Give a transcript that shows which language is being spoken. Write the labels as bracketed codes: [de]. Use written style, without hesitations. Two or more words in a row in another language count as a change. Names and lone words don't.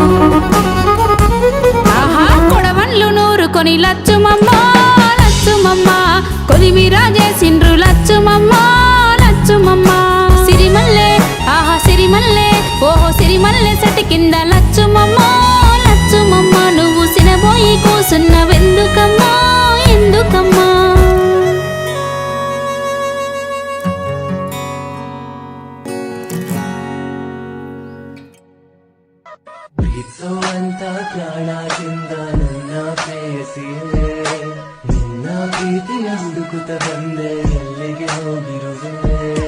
[te] ఆహా కొడవన్లు నూరుకొని లచ్చుమమ్మ లచ్చుమమ్మ కొలిమిరా చేసిండ్రు లచ్చుమమ్మ లచ్చుమమ్మ సిరిమల్లె ఆహా సిరిమల్లె ఓహో సిరిమల్లె చెట్టు కింద లచ్చుమమ్మ లచ్చుమమ్మ నువ్వు సినబోయి కూసున్నవెందుకమ్మా ఎందుకమ్మా [kn] ಪ್ರೀತಿಸುವಂತ ಪ್ರಾಣದಿಂದ ನನ್ನ ಪ್ರೇಯಸಿಯೇ ನಿನ್ನ ಪ್ರೀತಿಯ ಹುಡುಕುತ್ತ ಬಂದೆ ಎಲ್ಲಿಗೆ ಹೋಗಿರುವೆ